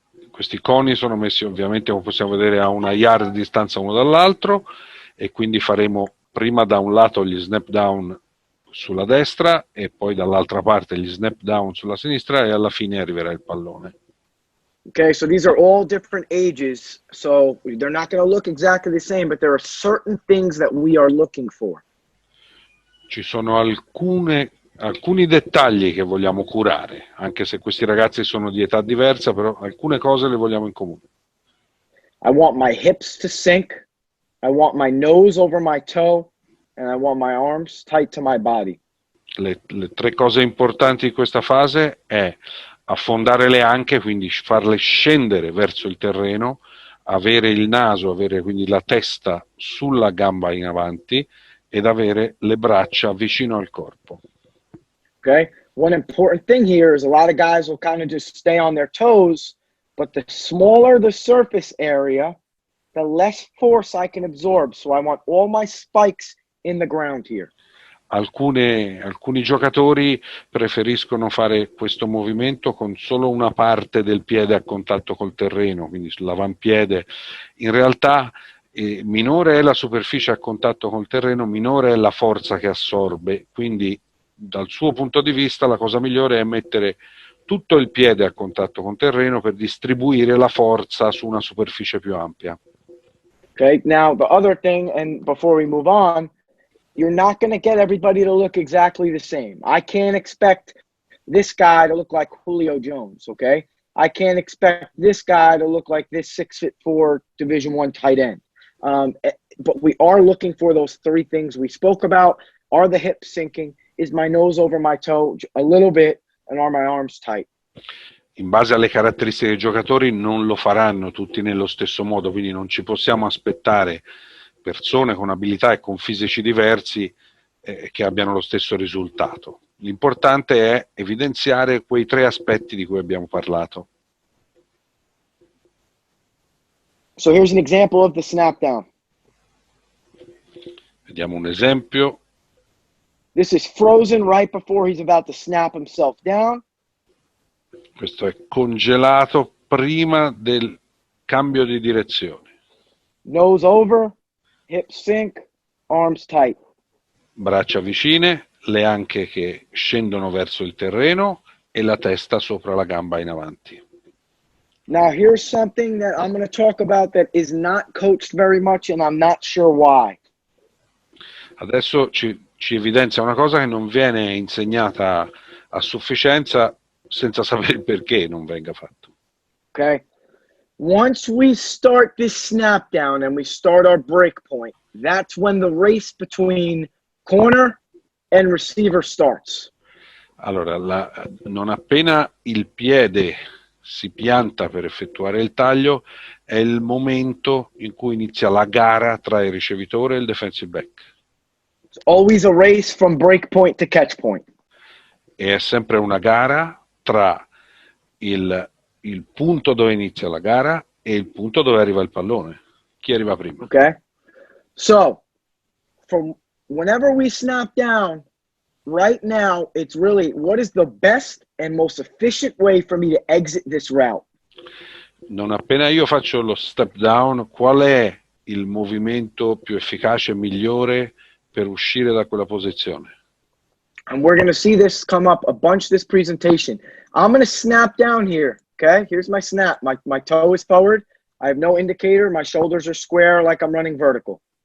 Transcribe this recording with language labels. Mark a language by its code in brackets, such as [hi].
[it] Questi coni sono messi ovviamente, come possiamo vedere, a una yard di distanza uno dall'altro, e quindi faremo prima da un lato gli snap down sulla destra e poi dall'altra parte gli snap down sulla sinistra e alla fine arriverà il pallone. [en] Okay, so these are all different ages, so they're not going to look exactly the same, but there are certain things that we are looking for. [it] Ci sono alcuni dettagli che vogliamo curare, anche se questi ragazzi sono di età diversa, però alcune cose le vogliamo in comune. [en] I want my hips to sink, I want my nose over my toe, and I want my arms tight to my body. [it] Le tre cose importanti di questa fase è affondare le anche, quindi farle scendere verso il terreno, avere il naso, avere quindi la testa sulla gamba in avanti ed avere le braccia vicino al corpo. [en] Okay, one important thing here is a lot of guys will kind of just stay on their toes, but the smaller the surface area, the less force I can absorb. So I want all my spikes in the ground here. [it] Alcuni giocatori preferiscono fare questo movimento con solo una parte del piede a contatto col terreno, quindi sull'avampiede. In realtà minore è la superficie a contatto col terreno, minore è la forza che assorbe, quindi dal suo punto di vista la cosa migliore è mettere tutto il piede a contatto con terreno per distribuire la forza su una superficie più ampia. [en] Okay, now the other thing, and before we move on, you're not going to get everybody to look exactly the same. I can't expect this guy to look like Julio Jones, okay? I can't expect this guy to look like this 6'4" Division I tight end. But we are looking for those three things we spoke about. Are the hips sinking? Is my nose over my toe a little bit? And are my arms tight? [it] In base alle caratteristiche dei giocatori non lo faranno tutti nello stesso modo, quindi non ci possiamo aspettare persone con abilità e con fisici diversi che abbiano lo stesso risultato. L'importante è evidenziare quei tre aspetti di cui abbiamo parlato. [en] So here's an example of the snap down. [it] Vediamo un esempio. [en] This is frozen right before he's about to snap himself down. [it] Questo è congelato prima del cambio di direzione. [en] Nose over, hips sink, arms tight. [it] Braccia vicine, le anche che scendono verso il terreno e la testa sopra la gamba in avanti. [en] Now here's something that I'm going to talk about that is not coached very much and I'm not sure why. [it] Adesso ci evidenzia una cosa che non viene insegnata a sufficienza senza sapere il perché non venga fatto. [en] Okay? Once we start this snap down and we start our break point, that's when the race between corner and receiver starts. [it] Allora, non appena il piede si pianta per effettuare il taglio, è il momento in cui inizia la gara tra il ricevitore e il defensive back. [en] It's always a race from break point to catch point. [it] E è sempre una gara tra il punto dove inizia la gara e il punto dove arriva il pallone. Chi arriva prima? [en] Okay? So, from whenever we snap down, right now, it's really what is the best and most efficient way for me to exit this route? [it] Non appena io faccio lo step down, qual è il movimento più efficace e migliore per uscire da quella posizione? [en] And we're going to see this come up a bunch this presentation. I'm going to snap down here, okay? Here's my snap. My toe is forward. I have no indicator. My shoulders are square like I'm running vertical.